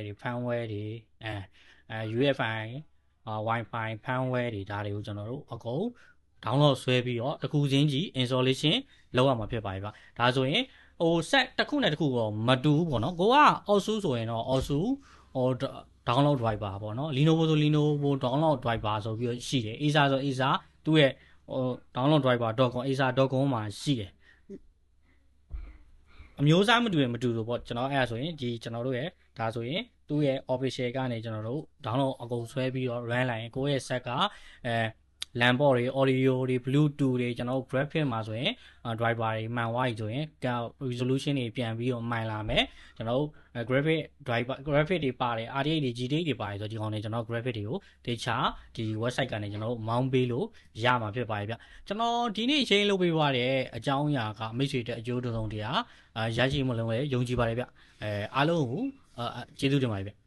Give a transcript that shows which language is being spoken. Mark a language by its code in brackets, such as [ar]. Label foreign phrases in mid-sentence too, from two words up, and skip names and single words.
[my] တွေ firmware တွေ [en] UEFI Wi-Fi firmware [my] တွေဒါတွေကိုကျွန်တော်တို့အကုန် download ဆွဲပြီးတော့တစ်ခုချင်းကြီး installation လုပ်ရမှာဖြစ်ပါပြီဗျဒါဆိုရင်ဟို set တစ်ခုနဲ့တစ်ခုတော့မတူဘူးပေါ့နော်ကိုက ASUS ဆိုရင်တော့ ASUS ဟို [en] download driver [my] ပေါ့နော် Lenovo ဆို Lenovo [en] download driver [my] ဆိုပြီးတော့ရှိတယ် Acer ဆို Acer သူ့ရဲ့ဟို [en] download driver.com acer.com [my] မှာရှိတယ် အမျိုးအစားမတူရင်မတူလို့ပေါ့ကျွန်တော်အဲ့ဒါဆိုရင်ဒီကျွန်တော်တို့ရဲ့ဒါဆိုရင်သူ့ရဲ့ official ကနေကျွန်တော်တို့ download အကုန်ဆွဲ ပြီးတော့ run လိုက်ရင်ကိုယ့်ရဲ့ set က [en] LAN port [my] တွေ audio တွေ Bluetooth တွေကျွန်တော်တို့ graphic မှာဆိုရင် driver တွေမှန်သွားပြီဆိုရင် resolution တွေပြန်ပြီးတော့မှန်လာမယ်ကျွန်တော်တို့ [en] graphic driver graphic [my] တွေပါတယ် RTX တွေ GTX တွေပါတယ်ဆိုဒီကောင်တွေကျွန်တော် graphic တွေကိုတခြားဒီ website ကနေကျွန်တော်တို့ mount ပေးလို့ရမှာဖြစ်ပါတယ်ဗျကျွန်တော်ဒီနေ့ရှင်းလုပ်ပေးသွားတဲ့အကြောင်းအရာကမိတ်ဆွေတဲ့အကျိုးတုံးတရားရရှိမှုလုံးလည်းယုံကြည်ပါတယ်ဗျအားလုံးကိုကျေးဇူးတင်ပါတယ်ဗျ